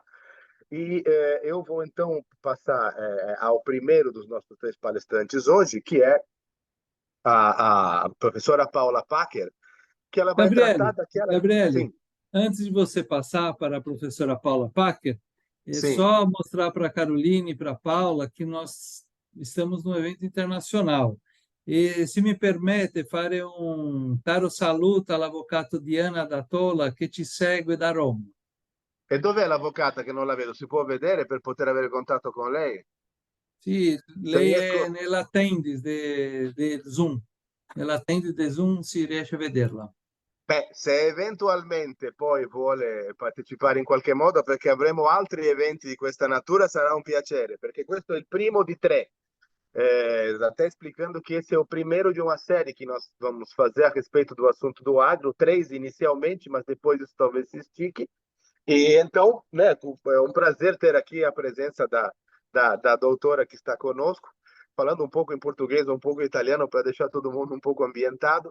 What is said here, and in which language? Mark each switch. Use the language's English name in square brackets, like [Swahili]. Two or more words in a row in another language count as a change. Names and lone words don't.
[Portuguese] E eu vou então passar ao primeiro dos nossos três palestrantes hoje, que é a professora Paula Packer, que ela vai tratar Gabriele, daquela. Gabriele, Sim, antes de você passar para a professora Paula Packer, é sim. só mostrar para a Caroline e para a Paula que nós estamos num evento internacional. [Italian] E, se mi permette, fare un caro saluto all'avvocato Diana Datola che ci segue da Roma. E dov'è l'avvocata che non la vedo? Si può vedere per poter avere contatto con lei? Sì, Se lei è riesco. nell'attendis de Zoom. Nell'attendis de Zoom si riesce a vederla. Beh, se eventualmente poi vuole partecipare in qualche modo, perché avremo altri eventi di questa natura, sarà un piacere, perché questo è il primo di tre. [Portuguese] Até explicando que esse é o primeiro de uma série que nós vamos fazer a respeito do assunto do agro, três inicialmente, mas depois isso talvez se estique. E então, né, é um prazer ter aqui a presença da doutora que está conosco, falando um pouco em português, um pouco em italiano, para deixar todo mundo um pouco ambientado.